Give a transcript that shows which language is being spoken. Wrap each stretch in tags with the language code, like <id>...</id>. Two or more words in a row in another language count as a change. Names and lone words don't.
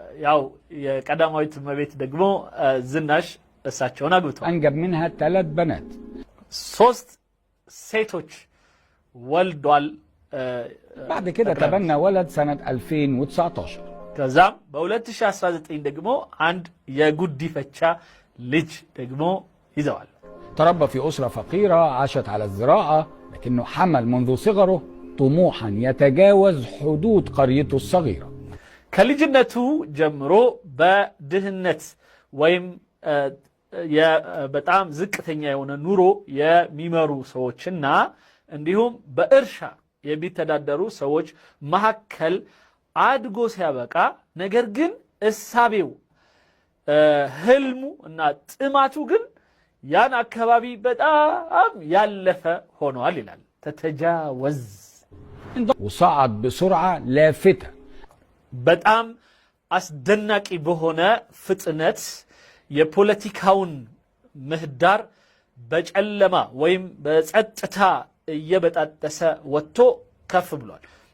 <am>ያው የቀዳማዊት እመቤት ደግሞ ዝናሽ እሳቸውን አግብተዋል</am> <ar>أنجب منها 3 بنات</ar> <am>3 ሴቶች ወልዷል</am> <ar>بعد كده تبنى ولد سنة 2019</ar> <am>ከዛም በ2019 ደግሞ አንድ የጉዲፈቻ ልጅ ደግሞ ይዘዋል</am> <ar>تربى في أسرة فقيرة عاشت على الزراعة لكنه حمل منذ صغره طموحا يتجاوز حدود قريته الصغيرة</ar> <am>ከልጅነቱ ጀምሮ በድህነት ወይም በጣም ዝቅተኛ የሆነ ኑሮ የሚመሩ ሰዎችና እንዲሁም በእርሻ የሚተዳደሩ ሰዎች መሐከል አድጎ ሲያበቃ ነገር ግን እሳቤው ህልሙ እና ጥማቱ ግን ያን አካባቢ በጣም ያለፈ ሆኗል ይላል ተተጃወዝ</am> <ar>وصعد بسرعة لافتة</ar> <am>በጣም አስደናቂ በሆነ ፍጥነት የፖለቲካውን ምህዳር በጨለማ ወይም በጸጥታ እየበጣጠሰ ወጥቶ ከፍ ብሏል</am>